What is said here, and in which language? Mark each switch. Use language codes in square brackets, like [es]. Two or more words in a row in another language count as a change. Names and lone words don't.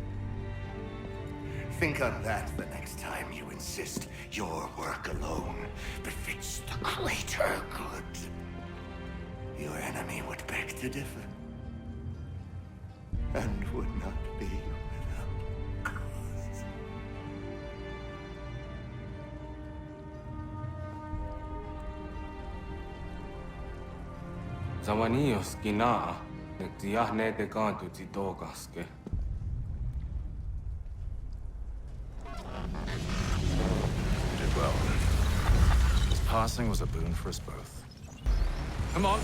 [en] Think on that the next time you insist your work alone befits the greater good. Your enemy would beg to differ, and would not be without cause. Zawanios gina, tiahne de kantu titogaske. You did well. His passing was a boon for us both. Come on.